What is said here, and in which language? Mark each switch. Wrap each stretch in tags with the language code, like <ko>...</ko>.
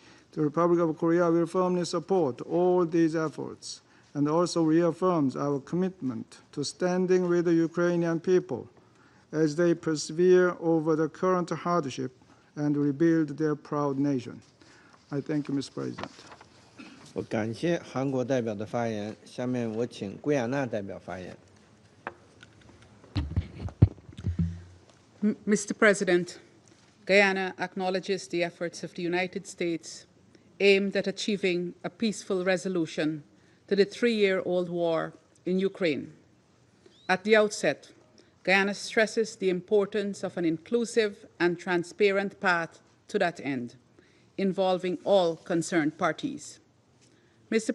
<en>The Republic of Korea will firmly support all these efforts and also reaffirms our commitment to standing with the Ukrainian people as they persevere over the current hardship and rebuild their proud nation. I thank you, Mr. President.</en> <zh>我感谢韩国代表的发言，下面我请圭亚那代表发言。</zh> <en>Mr. President, Guyana acknowledges the efforts of the United States aimed at achieving a peaceful resolution to the 3-year-old war in Ukraine. At the outset, Guyana stresses the importance of an inclusive and transparent path to that end, involving all concerned parties. Mr.</en>